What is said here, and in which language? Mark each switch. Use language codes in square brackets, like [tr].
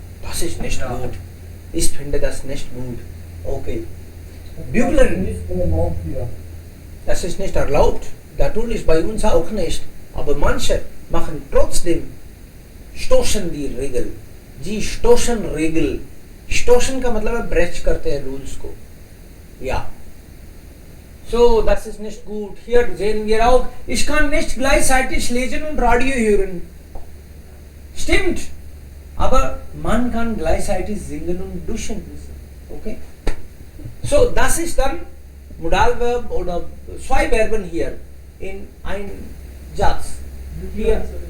[de] Das ist nicht gut. Ich finde das nicht gut. Okay. Bügeln, Nicht erlaubt hier. das ist nicht erlaubt. Natürlich bei uns auch nicht. Aber manche machen trotzdem, stoßen die Regel. Die stoßen Regel. [hi] Stoßen का मतलब है breach करते हैं rules को. [de] Ja. So, das ist nicht gut. Hier sehen wir auch, ich kann nicht gleichzeitig lesen und Radio hören. Stimmt. Aber man kann gleichzeitig singen und duschen. Okay? So, das ist dann Modalverb oder zwei Verben hier in ein Satz. Hier.